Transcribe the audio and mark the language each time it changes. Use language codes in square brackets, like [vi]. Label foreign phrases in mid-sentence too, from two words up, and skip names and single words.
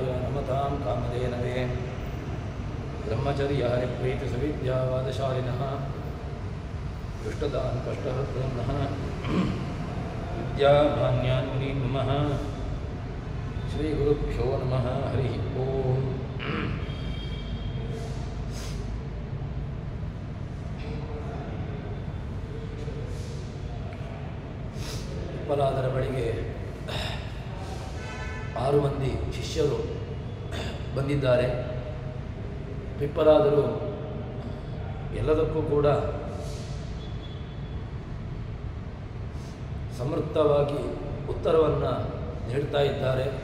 [sa] नमतां कामधेनवे ब्रह्मचर्य हरिप्रीतिसुविद्यावादशालिनः दुष्टदान् कष्टहर्तनः विद्यामान्यान् मुनीन् नमः श्रीगुरुभ्यो नमः हरि ओम् [kn] पिप्पलादರ ಬಳಿಗೆ 6 ಮಂದಿ ಶಿಷ್ಯರು ಬಂದಿದ್ದಾರೆ. ಪಿಪ್ಪಲಾದರು ಎಲ್ಲದಕ್ಕೂ ಕೂಡ ಸಮರ್ಥವಾಗಿ ಉತ್ತರವನ್ನು ನೀಡ್ತಾ ಇದ್ದಾರೆ.